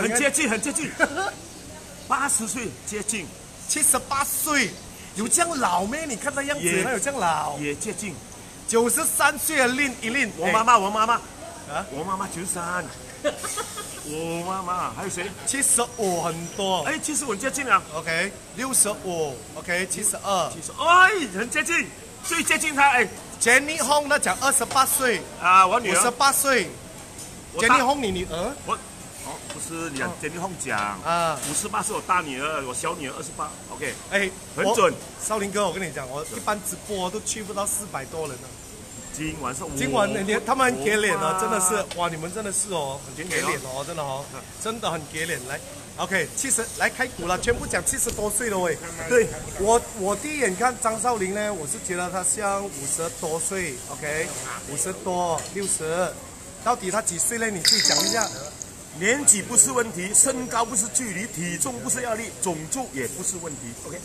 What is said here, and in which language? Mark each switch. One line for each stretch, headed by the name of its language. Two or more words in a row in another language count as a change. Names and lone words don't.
Chinese: 很接近，很接近。80歲接近，78歲有這樣老咩？你看他樣子，他有這樣老？也接近。 93歲的練一練，我媽媽啊，我媽媽93。我媽媽還有誰？75 很多。哎，75很接近了。 OK， 65 ，OK， 72。哎，很接近，最接近他。哎，Jenny Hong 他講28歲啊，我女兒 58歲。Jenny Hong 你女兒？不是你 Jenny Hong 講啊，58是我大女兒，我小女兒28。OK，哎，很準。少林哥，我跟你講，我一般直播都去不到400多人了。今晚他們很給臉哦，真的是，哇，你們真的是哦，很給臉哦，真的哦，真的很給臉。來 ，OK， 70 來開鼓了，全部講70多歲了喂。對，我第一眼看張少林呢，我是覺得他像50多歲 ，OK，50多60，到底他幾歲呢？你自己講一下。年紀不是問題，身高不是距離，體重不是壓力，種族也不是問題。OK。